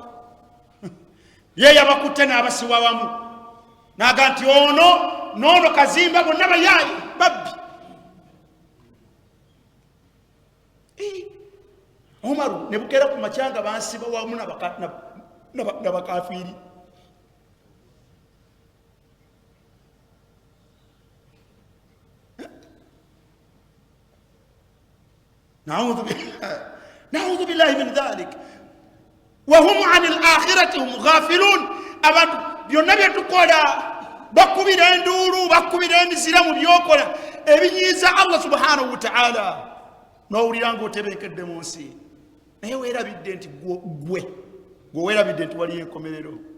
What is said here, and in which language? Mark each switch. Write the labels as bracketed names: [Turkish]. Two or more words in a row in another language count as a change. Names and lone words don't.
[Ganda] Ye yabakutte n'abasiwa wamu. Naga nti n'ono Kazimba bonna bayaayi babbi. Omaru ne bukera ku makyanga bansiba wamu n'abakafiiri. [Arabic] نعوذ بالله من ذلك وهم عن الآخرة هم غافلون. [Ganda] abantu byonna byetukola bakubira enduulu bakubira emizira mu byokola ebinyiiza Allah [Arabic] سبحانه وتعالى, [Ganda] n'owulira ng'otebeekedde mu nsi naye weerabidde nti gwe weerabidde nti waliyo enkomerero.